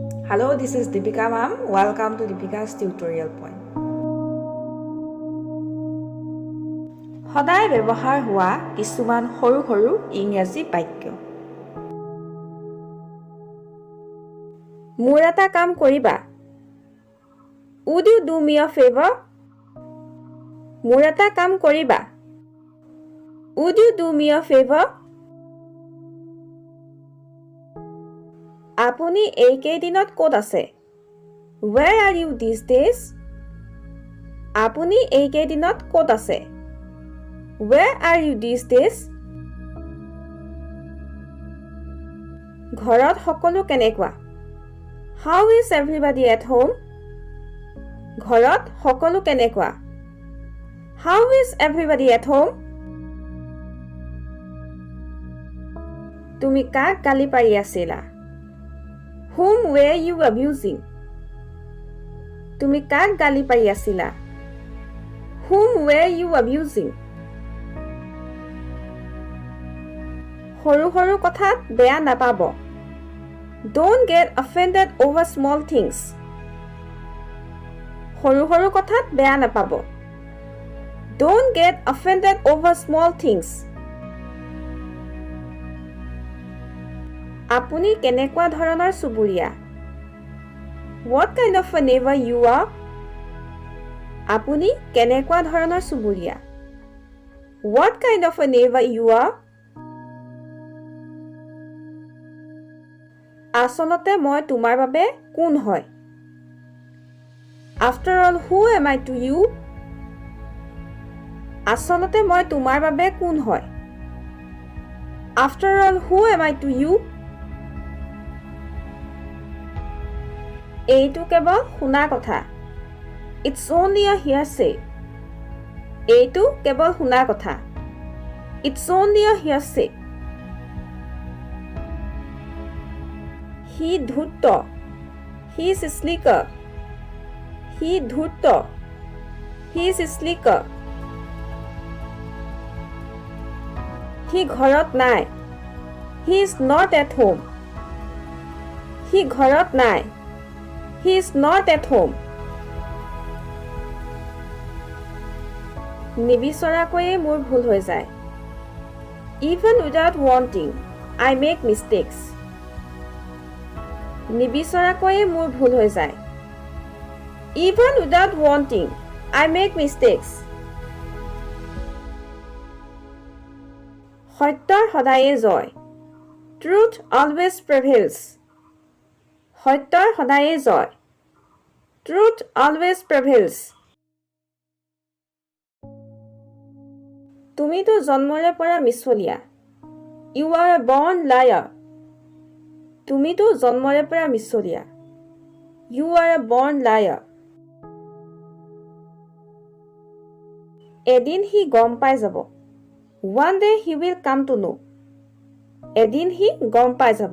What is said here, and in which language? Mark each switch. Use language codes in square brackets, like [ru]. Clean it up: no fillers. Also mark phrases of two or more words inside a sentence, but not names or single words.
[en] Hello, this is Deepika ma'am. Welcome to Deepika's tutorial point. [as] সদায় ব্যৱহাৰ হোৱা কিছুমান সৰু সৰু ইংৰাজী বাক্য। মোৰ এটা কাম কৰিবা। [en] Would you do me a favor? [as] মোৰ এটা কাম কৰিবা। [en] Would you do me a favor? [as] আপুনি এই কেইদিনত ক'ত আছে? [en] Where are you these days? [as] আপুনি এই কেইদিনত ক'ত আছে? [en] Where are you these days? [as] ঘৰত সকলো কেনেকুৱা? [en] How is everybody at home? [as] ঘৰত সকলো কেনেকুৱা? [en] How is everybody at home? [as] তুমি কাক গালি পাৰি আছিলা? [en] Whom were you abusing? [as] তুমি কাক গালি পাৰি আছিলা? [en] Whom were you abusing? [as] সৰু সৰু কথাত বেয়া নাপাব। [en] Don't get offended over small things. [as] সৰু সৰু কথাত বেয়া নাপাব। [en] Don't get offended over small things. [as] আপুনি কেনেকুৱা ধৰণৰ চুবুৰীয়া? [en] What kind of a neighbor you are? [as] আপুনি কেনেকুৱা ধৰণৰ চুবুৰীয়া? [en] What kind of a neighbor you are? [as] আচলতে মই তোমাৰ বাবে কোন হয়? [en] After all, who am I to you? [as] আচলতে মই তোমাৰ বাবে কোন হয়? [en] After all, who am I to you? [as] এইটো কেৱল শুনা কথা। [en] It's only a hearsay. [as] এইটো কেৱল শুনা কথা। [en] It's only a hearsay. He ধূৰ্ত। He is slicker. He ধূৰ্ত। He is slicker. He [as] ঘৰত নাই। [en] He is not at home. He [as] ঘৰত নাই। [en] He is not at home. [as] নিবিচৰাকৈয়ে মোৰ ভুল হৈ যায়। [en] Even without wanting, I make mistakes. [as] নিবিচৰাকৈয়ে মোৰ ভুল হৈ যায়। [en] Even without wanting, I make mistakes. [as] সত্যৰ সদায়ে জয়। [en] Truth always prevails. [as] সত্যৰ সদায়ে জয়। [en] Truth always prevails. [as] তুমিতো জন্মৰে পৰা মিছলীয়া। [en] You are a born liar. [as] তুমিতো জন্মৰে পৰা মিছলীয়া। [en] You are a born liar. [as] এদিন সি গম পাই যাব। [en] One day he will come to know. [as] এদিন সি গম পাই যাব।